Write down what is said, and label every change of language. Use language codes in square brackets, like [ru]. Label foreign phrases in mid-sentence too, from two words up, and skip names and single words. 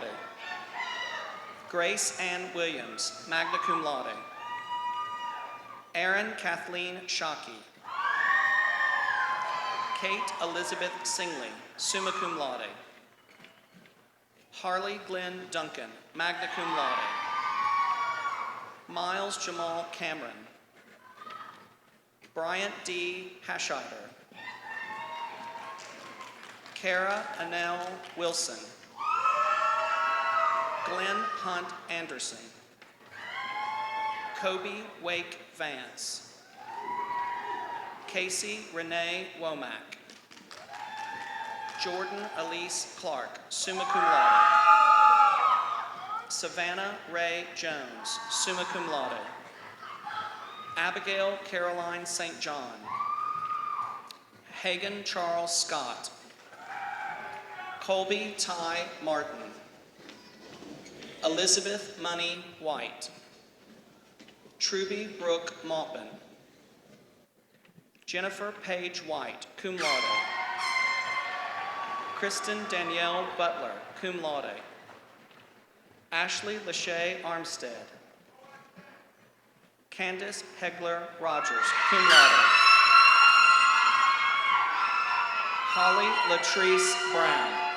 [en] Grace Ann Williams, [la] magna cum laude. [en] Erin Kathleen Shockey. Kate Elizabeth Singley, [la] summa cum laude. [en] Harley Glenn Duncan, [la] magna cum laude. [en] Miles Jamal Cameron. Bryant D. Hashider. Kara Annell Wilson. Glenn Hunt Anderson. Kobe Wake Vance. Casey Renee Womack. Jordan Elise Clark, [la] summa cum laude. [en] Savannah Ray Jones, [la] summa cum laude. [en] Abigail Caroline St. John. Hagan Charles Scott. Colby Ty Martin. Elizabeth Money White. Truby Brooke Maupin. Jennifer Page White, [la] cum laude. [en] Kristen Danielle Butler, [la] cum laude. [en] Ashley Lachey Armstead. Candace Hegler Rogers, [la] cum laude. [en] Holly Latrice Brown.